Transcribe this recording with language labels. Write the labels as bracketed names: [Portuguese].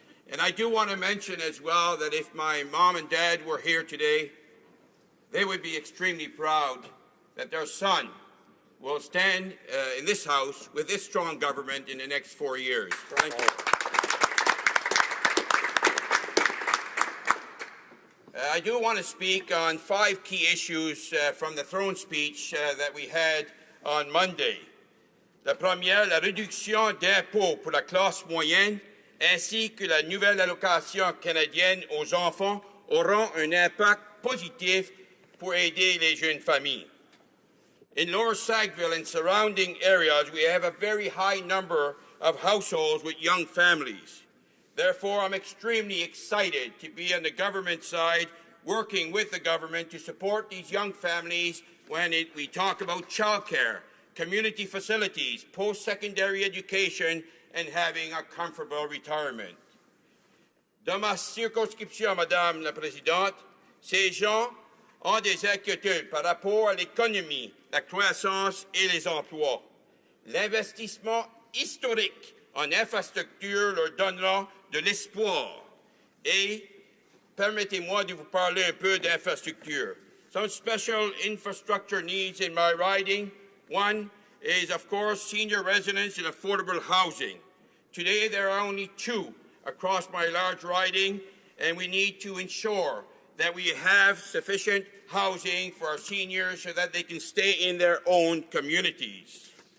[English] And I do want to mention as well that if my mom and dad were here today, they would be extremely proud that their son will stand in this House with this strong government in the next 4 years. Thank you. I do want to speak on 5 key issues from the throne speech that we had on Monday. [French] La première, la réduction d'impôts pour la classe moyenne ainsi que la nouvelle allocation canadienne aux enfants auront un impact positif pour aider les jeunes familles. [English] In Lower Sackville and surrounding areas, we have a very high number of households with young families. Therefore, I'm extremely excited to be on the government side, working with the government to support these young families when we talk about childcare, community facilities, post-secondary education, and having a comfortable retirement. [French] Dans ma circonscription, Madame la Présidente, ces gens ont des inquiétudes par rapport à l'économie, la croissance et les emplois. L'investissement historique en infrastructure leur donnera de l'espoir. Et permettez-moi de vous parler un peu d'infrastructure. [English] Some special infrastructure needs in my riding. One is, of course, senior residence and affordable housing. Today, there are only 2 across my large riding, and we need to ensure that we have sufficient housing for our seniors so that they can stay in their own communities.